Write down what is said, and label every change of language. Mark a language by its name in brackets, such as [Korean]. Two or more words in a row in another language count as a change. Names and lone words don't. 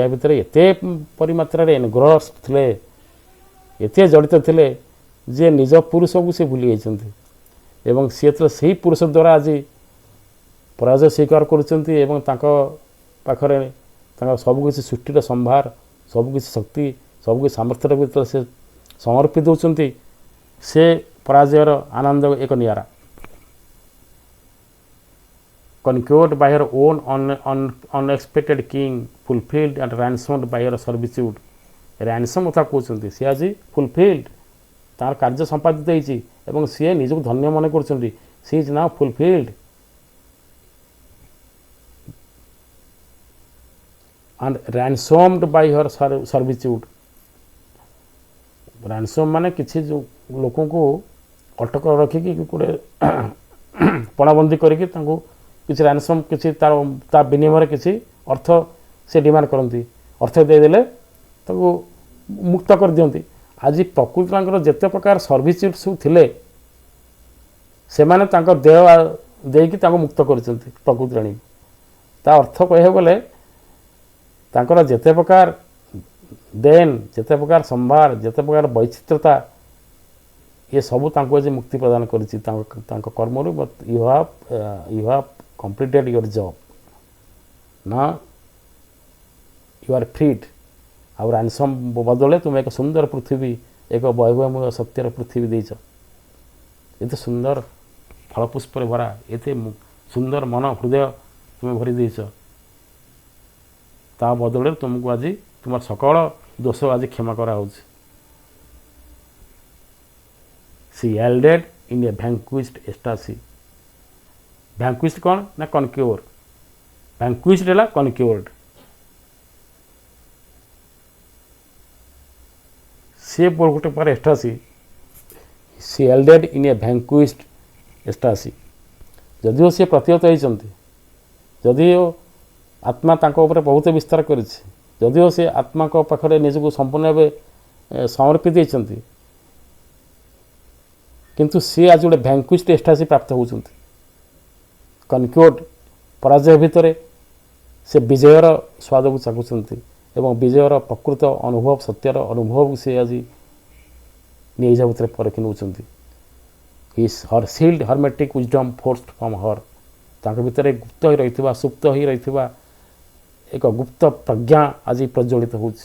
[Odia] ଭିତରେ ଏତେ ପରିମାତ୍ରାରେ ଏନଗ୍ରସ୍ ଥିଲେ ଏତେ ଜଡ଼ିତ ଥିଲେ ଯେ ନିଜ ପୁରୁଷକୁ ସେ ଭୁଲି ଯାଇଛନ୍ତି ଏବଂ ସିଏ ତ ସେହି ପୁରୁଷ ଦ୍ୱାରା ଆଜି ପରାଜୟ ସ୍ୱୀକାର କରୁଛନ୍ତି ଏବଂ ତାଙ୍କ ପାଖରେ ତାଙ୍କର ସବୁକିଛି ସୃଷ୍ଟିର ସମ୍ଭାର ସବୁକିଛି ଶକ୍ତି ସବୁକିଛି ସାମର୍ଥ୍ୟର ଭିତରେ ସେ ସମର୍ପି ଦେଉଛନ୍ତି। ସେ ପରାଜୟର ଆନନ୍ଦ ଏକ ନିଆରା। [English] Conquered by her own unexpected king, fulfilled and ransomed by her servitude. [Odia] ransom କଥା କହୁଛନ୍ତି ସେ ଆଜି fulfilled ତାର କାର୍ଯ୍ୟ ସମ୍ପାଦିତ ହେଇଛି ଏବଂ ସିଏ ନିଜକୁ ଧନ୍ୟ ମନେ କରୁଛନ୍ତି। [English] she is now fulfilled and ransomed by her servitude. [Odia] ransom ମାନେ କିଛି ଯେଉଁ ଲୋକଙ୍କୁ ଅଟକ ରଖିକି ଗୋଟେ ପଣାବନ୍ଦୀ କରିକି ତାଙ୍କୁ କିଛି ରାନସମ୍ କିଛି ତା ବିନିମୟରେ କିଛି ଅର୍ଥ ସେ ଡିମାଣ୍ଡ କରନ୍ତି ଅର୍ଥ ଦେଇଦେଲେ ତାକୁ ମୁକ୍ତ କରିଦିଅନ୍ତି। ଆଜି ପ୍ରକୃତି ତାଙ୍କର ଯେତେ ପ୍ରକାର ସର୍ଭିସ ସବୁ ଥିଲେ ସେମାନେ ତାଙ୍କ ଦେହ ଦେଇକି ତାଙ୍କୁ ମୁକ୍ତ କରିଛନ୍ତି ପ୍ରକୃତି ରାଣୀ। ତା ଅର୍ଥ କହିବାକୁ ଗଲେ ତାଙ୍କର ଯେତେ ପ୍ରକାର ଦେନ୍ ଯେତେ ପ୍ରକାର ସମ୍ଭାର ଯେତେ ପ୍ରକାର ବୈଚିତ୍ରତା ଏ ସବୁ ତାଙ୍କୁ ଆଜି ମୁକ୍ତି ପ୍ରଦାନ କରିଛି ତାଙ୍କ କର୍ମରୁ। [English] you have completed your job now you are freed। [Odia] ଆଉ ରାନସମ୍ ବଦଳରେ ତୁମେ ଏକ ସୁନ୍ଦର ପୃଥିବୀ ଏକ ବୈଭବମୟ ସତ୍ୟର ପୃଥିବୀ ଦେଇଛ ଏତେ ସୁନ୍ଦର ଫଳପୁଷ୍ପରେ ଭରା ଏତେ ସୁନ୍ଦର ମନ ହୃଦୟ ତୁମେ ଭରି ଦେଇଛ ତା ବଦଳରେ ତୁମକୁ ଆଜି ତୁମର ସକଳ ଦୋଷ ଆଜି କ୍ଷମା କରାହେଉଛି। [English] she yielded in a vanquished ecstasy। vanquished [Odia] କ'ଣ ନା [English] conquer vanquished ହେଲା କନକ୍ୟୁର୍ଡ। [Odia] ସେ ଗୋଟେ ପରେ ଏକ୍ସଟାସି [English] she yielded in a vanquished ecstasy। [Odia] ଯଦିଓ ସେ ପ୍ରତିହତ ହେଇଛନ୍ତି ଯଦିଓ ଆତ୍ମା ତାଙ୍କ ଉପରେ ବହୁତ ବିସ୍ତାର କରିଛି ଯଦିଓ ସେ ଆତ୍ମାଙ୍କ ପାଖରେ ନିଜକୁ ସମ୍ପୂର୍ଣ୍ଣ ଭାବେ ସମର୍ପି ଦେଇଛନ୍ତି କିନ୍ତୁ ସେ ଆଜି ଗୋଟେ [English] vanquished ecstasy [Odia] ପ୍ରାପ୍ତ ହେଉଛନ୍ତି। କନକ୍ୟୁର୍ଡ ପରାଜୟ ଭିତରେ ସେ ବିଜୟର ସ୍ୱାଦକୁ ଚାଖୁଛନ୍ତି ଏବଂ ବିଜୟର ପ୍ରକୃତ ଅନୁଭବ ସତ୍ୟର ଅନୁଭବକୁ ସେ ଆଜି ନିଜ ଭିତରେ ପରଖି ନେଉଛନ୍ତି। [English] her sealed hermetic wisdom forced from her [Odia] ତାଙ୍କ ଭିତରେ ଗୁପ୍ତ ହୋଇ ରହିଥିବା ସୁପ୍ତ ହୋଇ ରହିଥିବା ଏକ ଗୁପ୍ତ ପ୍ରଜ୍ଞା ଆଜି ପ୍ରଜ୍ୱଳିତ ହେଉଛି।